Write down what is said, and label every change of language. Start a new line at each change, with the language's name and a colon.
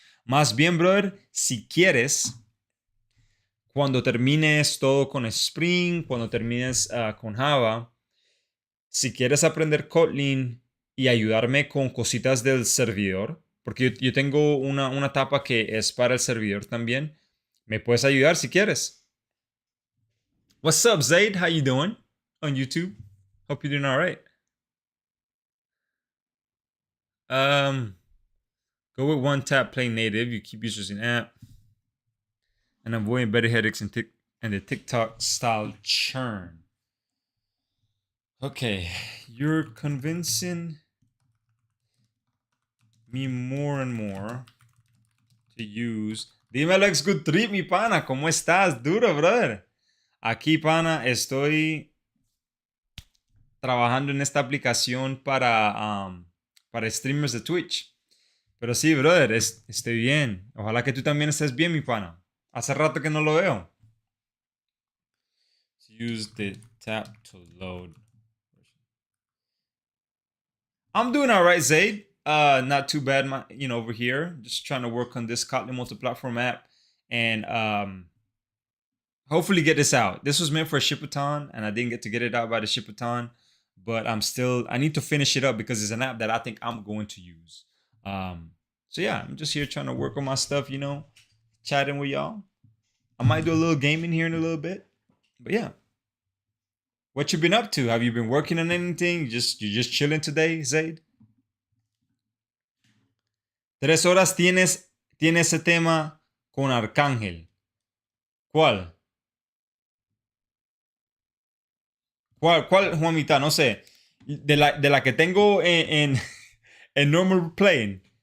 Spanish: Más bien, brother, si quieres, cuando termines todo con Spring, cuando termines con Java, si quieres aprender Kotlin y ayudarme con cositas del servidor, porque yo tengo una etapa que es para el servidor también, me puedes ayudar si quieres.
English: What's up, Zaid? How you doing on YouTube? Hope you're doing all right. Um, Go with one tap, play native. You keep users in app, and avoid better headaches and the TikTok style churn. Okay, you're convincing me more and more to use.
Spanish: Dímelo, ex Good Trip, mi pana. ¿Cómo estás? Duro, brother. Aquí, pana, estoy trabajando en esta aplicación para streamers de Twitch. Pero sí, brother, estoy bien. Ojalá que tú también estés bien, mi pana. Hace rato que no lo veo.
English: Use the tap to load. I'm doing all right, Zaid. Not too bad, over here. Just trying to work on this Kotlin Multiplatform app and hopefully get this out. This was meant for a shipathon, and I didn't get to get it out by the shipathon. but I need to finish it up because it's an app that I think I'm going to use. So yeah, I'm just here trying to work on my stuff, chatting with y'all. I might do a little gaming here in a little bit, but yeah. What you been up to? Have you been working on anything? You just chilling today, Zaid?
Spanish: 3 horas tiene ese tema con Arcángel. ¿Cuál? ¿Cuál, Juanita? No sé. De la que tengo en normal playing.